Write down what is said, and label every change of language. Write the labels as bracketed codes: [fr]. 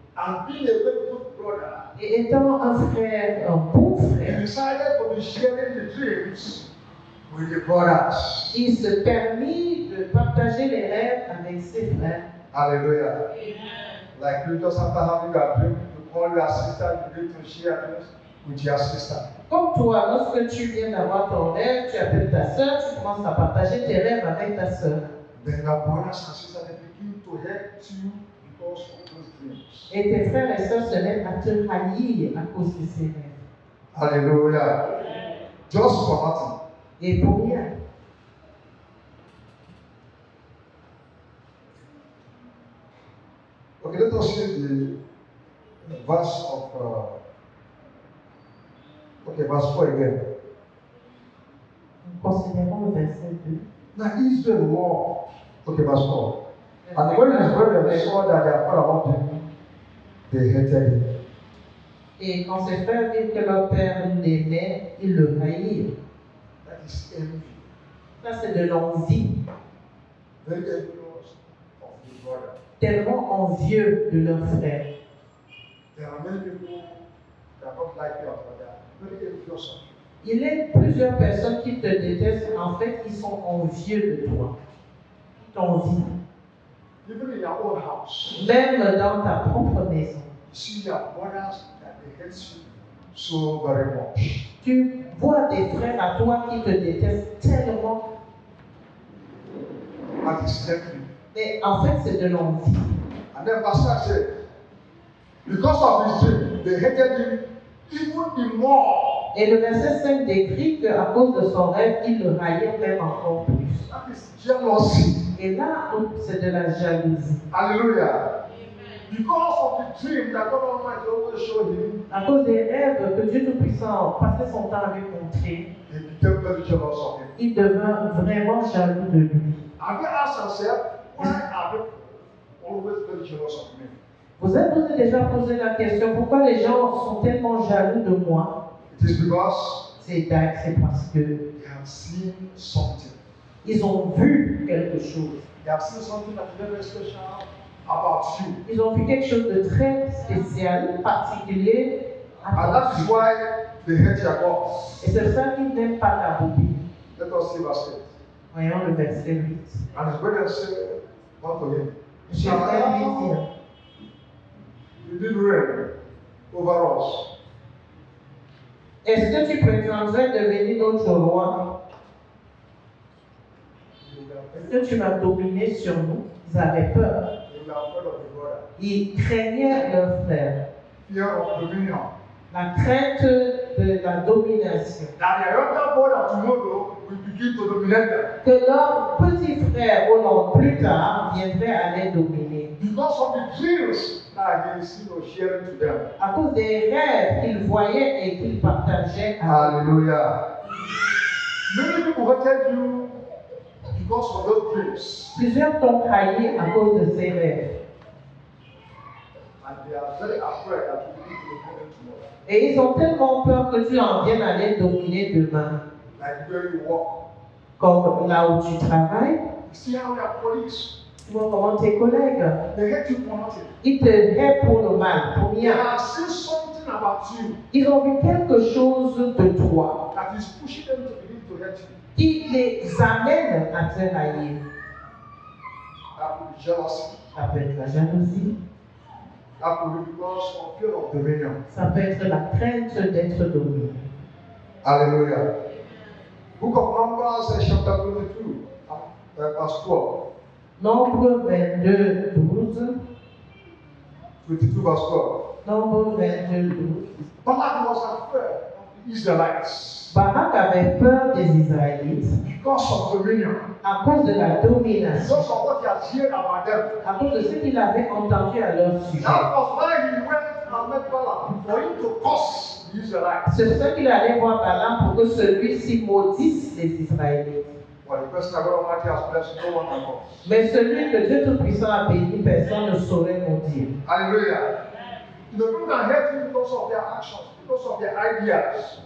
[en] And being a very good brother, [fr] Et étant un frère, un bon [en] he [fr] frère, [en] decided to be sharing the dreams with the brothers. [fr] il se permit de partager les rêves avec ses frères. [en] Hallelujah. Like you just after having a dream, you call your sister, you need to share dreams with your sister. [fr] Comme toi, lorsque tu viens d'avoir ton rêve, tu appelles ta soeur, tu commences à partager tes rêves avec ta soeur. [en] Then your brothers and sisters they begin to hate you because of those dreams. [fr] Et tes frères et sœurs se mettent à te haïr à cause de ces rêves. [en] Hallelujah. Just for nothing. [fr] Et pour rien. [en] Okay, let us see the verse of verse 4 again. [fr] Considérons le verset 2. [en] Now Israel war. Okay, verse 4. And when his brethren saw that their father loved him, they hated him. [fr] Et quand ses frères virent que leur père l'aimait, ils le haïrent. [en] That is envy. [fr] Ça, c'est de l'envie. [en] Very envious of his brother. [fr] Tellement envieux de leur frère. [en] There are many people that don't like your brother. Very envious of you. [fr] Il y a plusieurs personnes qui te détestent. En fait, ils sont envieux de toi. Ils t'envient. [en] Even in your own house, [fr] Même dans ta propre maison. [en] you see your brothers that they hate you so very much. [fr] Tu vois des frères à toi qui te détestent tellement. [en] That is envy. [fr] Mais en fait, c'est de l'envie. [en] And then Pastor said, because of his dream, they hated him even the more. [fr] Et le verset 5 décrit qu'à cause de son rêve, ils le haïrent même encore plus. [en] That is jealousy. [fr] Et là, c'est de la jalousie. [en] Hallelujah. Because of the dream that God Almighty always showed him, [fr] À cause des rêves que Dieu Tout-Puissant passait son temps à lui montrer, [en] he became very jealous of him. [fr] il devint vraiment jaloux de lui. [en] Have you asked yourself, why are people always very jealous of me? [fr] Vous avez déjà posé la question, pourquoi les gens sont tellement jaloux de moi? [en] It is because [fr] C'est parce que [en] they have seen something. [fr] ils ont vu quelque chose. [en] They have seen something that is very special about you. [fr] Ils ont vu quelque chose de très spécial, particulier à [en] And that is [fr] toi. [en] why they hate your God. [fr] Et c'est ça qu'ils n'aiment pas ta bobine. [en] Let us see verse 8. [fr] Voyons le verset 8. [en] And his brethren said unto him, [fr] J'ai fait lui dire, [en] you did reign over us. [fr] est-ce que tu prétendrais devenir notre roi? Est-ce que tu vas dominer sur nous? Ils avaient peur. [en] They were afraid of the brother. [fr] Ils craignaient leur frère. [en] Fear of dominion. [fr] La crainte de la domination. [en] That their younger brother tomorrow will begin to dominate them. [fr] Que leur petit frère, au long plus tard, viendrait à les dominer. [en] Because of the dreams that he is sharing to them. [fr] À cause des rêves qu'ils voyaient et qu'ils partageaient avec. [en] Hallelujah. Many people hated you because of those dreams. [fr] Plusieurs t'ont trahi à cause de ces rêves. [en] And they are very afraid that you will be coming tomorrow. [fr] Et ils ont tellement peur que tu en viennes à les dominer demain. [en] Like where you work. [fr] Comme là où tu travailles, [en] You see how they are police. [fr] tu vois comment tes collègues, [en] They hate you for nothing. [fr] ils te haient pour le mal, pour [en] They [fr] rien. [en] have seen something about you [fr] Ils ont vu quelque chose de toi [en] that is pushing them to believe to hate you. [fr] qui les amène à te haïr. [en] That could be jealousy. [fr] Ça peut être la jalousie, [en] That could be because of fear of dominion. [fr] ça peut être la crainte d'être dominé. [en] Hallelujah. Book of Numbers, chapter 22, verse 12. [fr] Nombre 22, 12. [en] 22, verse 12. [fr] Nombre 22, 12. [en] Balak was afraid of the Israelites [fr] Barak avait peur des Israélites [en] because of dominion, [fr] à cause de la domination, [en] because of what he had heard about them. [fr] à cause de ce qu'il avait entendu à leur sujet. [en] That was why he went and met Balaam for him to curse the Israelites. [fr] C'est pour ça qu'il allait voir Balaam pour que celui-ci maudisse les Israélites. [en] Well, the person that God Almighty has blessed, no one can curse. [fr] Mais celui que Dieu Tout-Puissant a béni, personne ne saurait maudire. [en] Hallelujah. The people can hate you because of their actions, because of their ideas.